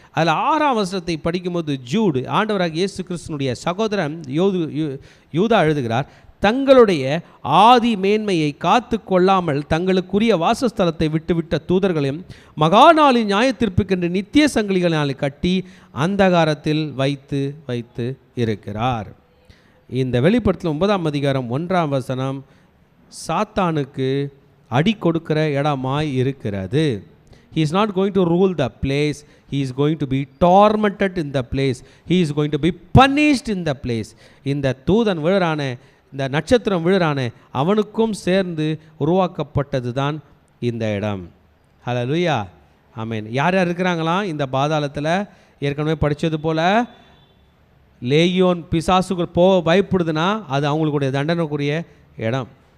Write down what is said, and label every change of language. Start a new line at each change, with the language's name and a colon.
Tamil: அதில் 6ஆம் வசனத்தை படிக்கும்போது ஜூடு, ஆண்டவராக இயேசு கிறிஸ்துனுடைய சகோதரன் யூதா எழுதுகிறார், தங்களுடைய ஆதி மேன்மையை காத்து கொள்ளாமல் தங்களுக்குரிய வாசஸ்தலத்தை விட்டுவிட்ட தூதர்களையும் மகாநாளின் நியாயத்தீர்ப்புக்கென்று நித்திய சங்கிலிகளினால் கட்டி அந்தகாரத்தில் வைத்து இருக்கிறார். இந்த வெளிப்படுத்தல் 9ஆம் அதிகாரம் 1ஆம் வசனம் சாத்தானுக்கு அடி கொடுக்கிற இடமாய் இருக்கிறது.
English: He is not going to rule the place. He is going to be tormented in the place. He is going to be punished in the place.
Tamil: இந்த தூதன் விழுறான, இந்த நட்சத்திரம் விழுறான, அவனுக்கும் சேர்ந்து உருவாக்கப்பட்டது தான் இந்த இடம். ஹல்லேலூயா, ஆமென். யார் யார் இருக்கிறாங்களாம் இந்த பாதாளத்தில்? ஏற்கனவே படித்தது போல் லேகியோன் பிசாசுகள் பயப்படுதுன்னா அது அவங்களுடைய தண்டனைக்குரிய இடம்.